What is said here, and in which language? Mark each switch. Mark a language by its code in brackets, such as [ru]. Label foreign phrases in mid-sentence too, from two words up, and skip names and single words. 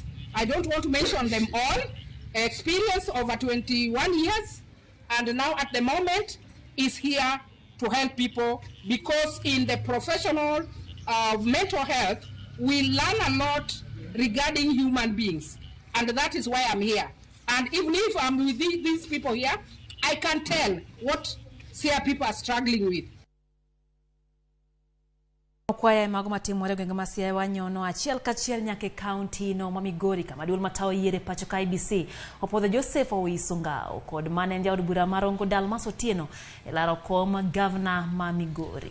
[en] I don't want to mention them all. Experience over 21 years, and now at the moment is here to help people, because in the professional mental health, we learn a lot regarding human beings, and that is why I'm here. And even if I'm with these people here, I can tell what Siaya people are struggling with. [luo] Okwaya mago matimore gwenge ma Siaya wanyono achiel kachiel nyake county no ma Migori kama duol matawo yiere pacho ka IBC opodho Joseph Owisungao kod mane jaod bura marongo Dalmas Otieno e laro kom governor ma Migori.